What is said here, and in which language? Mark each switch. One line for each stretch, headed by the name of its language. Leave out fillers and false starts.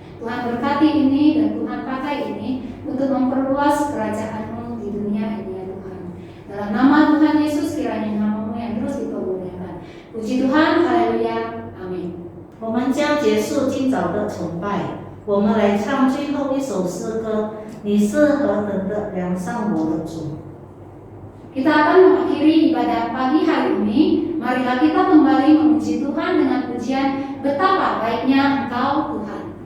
Indonesian: Tuhan berkati ini dan Tuhan pakai ini untuk memperluas kerajaan-Mu di dunia ini ya Tuhan. Dalam nama Tuhan Yesus kiranya nama-Mu yang terus dipermuliakan. Puji Tuhan, haleluya, amin.
Chinese: 我们将结束今早的崇拜，我们来唱最后一首诗歌。你是何等的良善我的主。
Indonesian: Kita akan mengakhiri ibadah pagi hari ini. Marilah kita kembali memuji Tuhan dengan pujian betapa baiknya Engkau Tuhan.